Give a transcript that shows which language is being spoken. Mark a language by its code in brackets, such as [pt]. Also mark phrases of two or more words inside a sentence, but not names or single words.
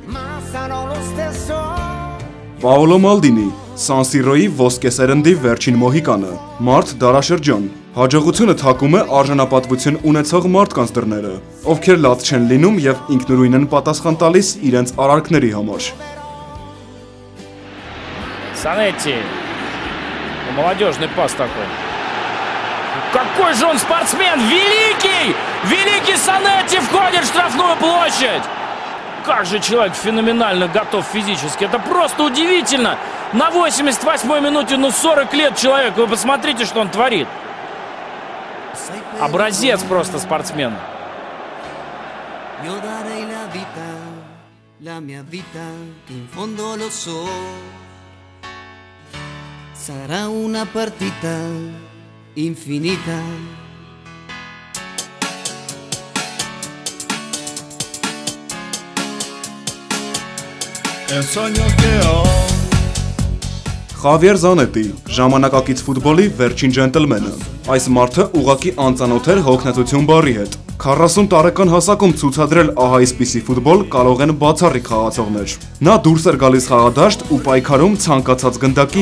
[hy] Պաուլո Մալդինի, Սան Սիրոյի ոսկե սերնդի վերջին մոհիկանը, մարդ դարաշրջան։ Հաջողությունը թակում է արժանապատվություն ունեցող մարդկանց դռները, ովքեր լաց չեն լինում եւ ինքնուրույն են պատասխան տալիս իրենց արարքների համար։ [ru] Санетти. Молодежный пас такой. Какой же он спортсмен! Великий! Великий Санетти входит в штрафную площадь! Как же человек феноменально готов физически. Это просто удивительно. На 88-й минуте, 40 лет человек. Вы посмотрите, что он творит. Образец просто спортсмена. [it] Sarà una partita infinita. [hy] Խավիեր Զանետի, ժամանակակից ֆուտբոլի վերջին ջենտլմենը։ Այս մարդը ուղղակի անծանոթ էր հոգնեցություն բառի հետ։ 40 տարեկան հասակում ցուցադրել ահա այսպիսի ֆուտբոլ կարող են բացառիկ խաղացողներ։ Նա դուրս էր գալիս խաղադաշտ ու պայքարում ցանկացած գնդակի